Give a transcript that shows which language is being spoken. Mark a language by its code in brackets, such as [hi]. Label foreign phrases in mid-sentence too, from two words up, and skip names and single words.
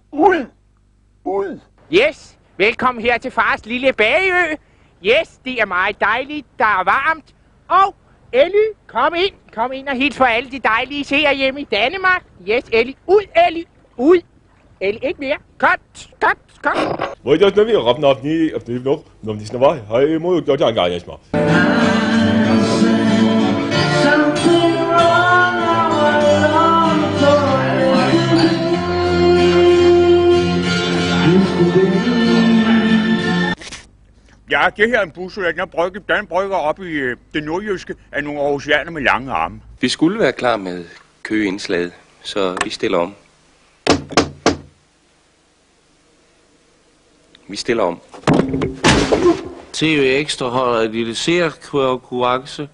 [da] Ud. Yes, velkommen her til fars lille bageø. Yes, det er meget dejligt, der er varmt. Og Ellie, kom ind og hils for alle de dejlige seere hjemme i Danmark. Yes, Ellie, ud, Ellie, ud. Ellie, ikke mere. Cut. Voi jos ne rapnavni apnivno nomnisna vai hai mo janga yesma. Ja, det her er en bussoldat, den brygger op i det nordjyske af nogle aarhusianer med lange arme. Vi skulle være klar med køgeindslaget, så vi stiller om. Vi stiller om. TV Ekstra holder et lille seerkonkurrence.